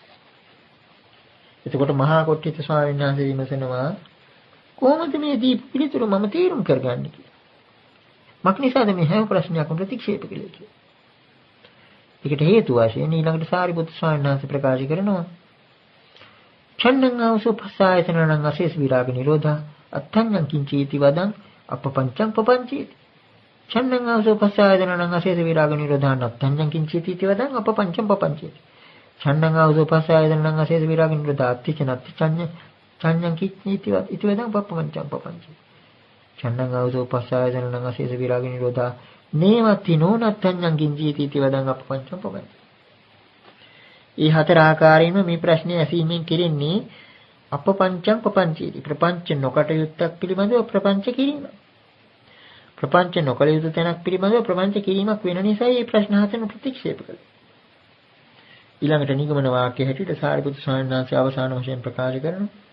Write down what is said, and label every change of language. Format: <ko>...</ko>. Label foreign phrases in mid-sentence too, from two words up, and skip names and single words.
<si>එතකොට මහා කොට්ටිත ස්වාමීන් වහන්සේ විමසනවා කොහොමද මේ දී පිළිතුර මම තීරුම් කරගන්නේ කියලා. මක් නිසාද මේ හැම ප්‍රශ්නයක්ම ප්‍රතික්ෂේප කළේ කියලා. ඒකට හේතු වශයෙන් ඊළඟට සාරිපුත් ස්වාමීන් වහන්සේ ප්‍රකාශ කරනවා</si> <pi>ඡන්නං ආවසෝ පස්සායතනං අශේෂ විරාග නිරෝධා අත්ථඤ්ඤං කිංචීති වදං අපපංචං පපංචීති. ඡන්නං ආවසෝ පස්සායතනං අශේෂ විරාග නිරෝධා අත්ථඤ්ඤං කිංචීති වදං අපපංචං පපංචීති. ඡන්නං ආවසෝ පස්සායතනං අශේෂ විරාග නිරෝධා අත්ථිචනත්ති ඡඤ්ඤං කිංචීති වදං අපපංචං පපංචීති. ඡන්නං ආවසෝ පස්සායතනං අශේෂ විරාග නිරෝධා නේවත්ති නෝනත්ථඤ්ඤං කිංචීති වදං අපපංචං පපංචීති.</pi> <si>මේ හතර ආකාරයෙන්ම මේ ප්‍රශ්නේ ඇසීමෙන් කෙරෙන්නේ</si> <pi>අපපංචං පපංචීති.</pi> <si>ප්‍රපංච නොකටයුත්තක් පිළිබඳව ප්‍රපංච කිරීම. ප්‍රපංච නොකළ යුතු තැනක් පිළිබඳව ප්‍රපංච කිරීමක් වෙන නිසා මේ ප්‍රශ්න හතර ප්‍රතික්ෂේප කළා. ඊළඟට නිගමන වාක්‍ය හැටියට සාරිපුත්‍ර ස්වාමීන් වහන්සේ අවසාන වශයෙන් ප්‍රකාශ කරනවා.</si>